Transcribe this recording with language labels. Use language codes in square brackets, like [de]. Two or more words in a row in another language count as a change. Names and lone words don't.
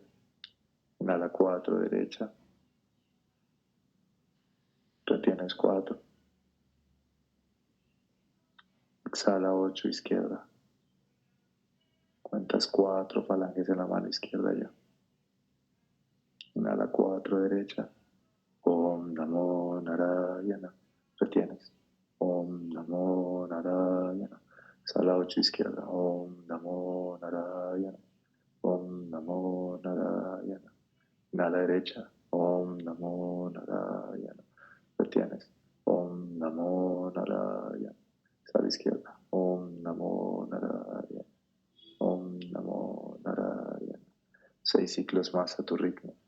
[es] Inhala 4 derecha. Retienes 4. Exhala 8 izquierda. Cuentas 4 falanges en la mano izquierda ya. Inhala 4 derecha. [sa] Om Namo Narayana. Retienes. Om Namo Narayana. [es] Exhala 8 izquierda. [sa] Om Namo Narayana. Om Namo Narayana. [es] Inhala derecha. [sa] Om Namo Narayana. Retienes. Om Namo Narayana. [es] Exhala izquierda. [sa] Om Namo Narayana. Om Namo Narayana. [es] 6 ciclos más a tu ritmo.